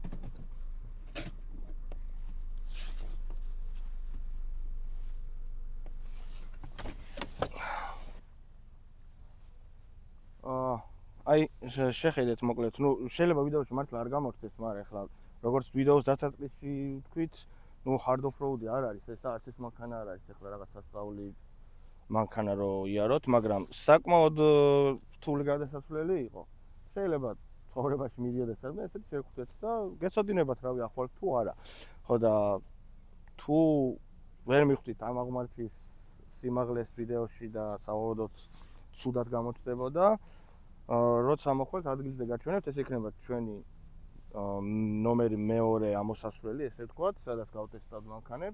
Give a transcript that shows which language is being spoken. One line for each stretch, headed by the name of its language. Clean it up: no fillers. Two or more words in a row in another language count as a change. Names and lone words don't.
Georgian: აი შეხედეთ მოკლედ, შეიძლება ვიდეოში მართლა არ გამორჩეს, მაგრამ ახლა როგორც ვიდეოს დასაწყისში ვთქვით,
English: hard off-road-ი
Georgian: არ არის, ეს და არც ეს მანქანა არ არის, ახლა რაღაც სასწაული მანქანა რო იაროთ, მაგრამ საკმაოდ რთული გადასასვლელი იყო. შეიძლება ცხოვრებაში მიდიოდეს საერთოდ ესეთი შევხვდეთ და გეცოდინებათ რავი ახვალ თუ არა. ხო და თუ ვერ მიხვდით ამ აღმართის სიმაღლეს ვიდეოში და საუბრობთ ცუდად გამოჩნდებოდა, როცა მოხვალთ ადგილზე გაჩვენებთ, ეს იქნება ჩვენი ნომერი მეორე ამოსასვლელი, ესე ვთქვათ, სადაც გავტესტავთ მანქანებს.